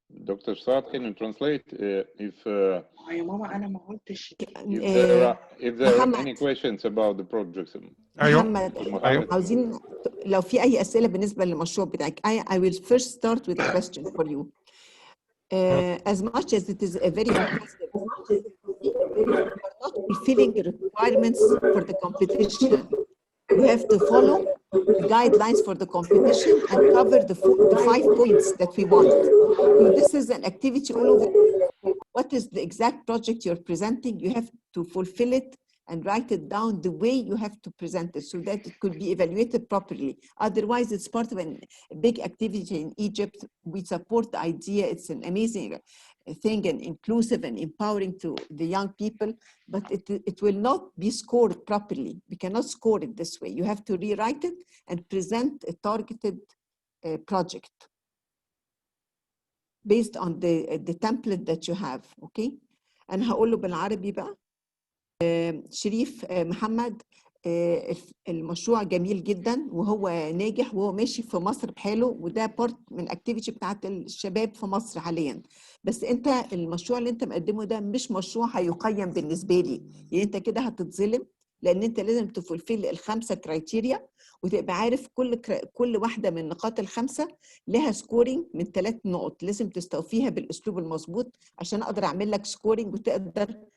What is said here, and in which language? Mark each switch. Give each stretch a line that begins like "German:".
English: Dr. Saad, can you translate if
Arabic: يا ماما أنا ما قلتش.
English: if there are any
Arabic: محمد
English: questions about the projects?
Arabic: ايوه محمد ايوه عاوزين لو في أي أسئلة بالنسبة للمشروع بتاعك.
English: I will first start with a question for you. As much as it is a very impressive, you are not fulfilling the requirements for the competition. You have to follow the guidelines for the competition and cover the 5 points that we want. So this is an activity all over. What is the exact project you're presenting? You have to fulfill it and write it down the way you have to present it so that it could be evaluated properly. Otherwise, it's part of a big activity in Egypt. We support the idea. It's an amazing thing and inclusive and empowering to the young people, but it will not be scored properly. We cannot score it this way. You have to rewrite it and present a targeted project based on the template that you have. Okay?
Arabic: أنا هقوله بالعربي بقى. شريف محمد، المشروع جميل جدا وهو ناجح وهو ماشي في مصر بحاله، وده بارت من الاكتيفيتي بتاعت الشباب في مصر حاليا. بس انت المشروع اللي انت مقدمه ده مش مشروع هيقيم بالنسبه لي، يعني انت كده هتتظلم، لان انت لازم تفولفيل ال5 كرايتيريا وتبقى عارف كل واحده من النقاط ال5 لها سكورينج من 3 نقط، لازم تستوفيها بالاسلوب المظبوط عشان اقدر اعمل لك سكورينج وتقدر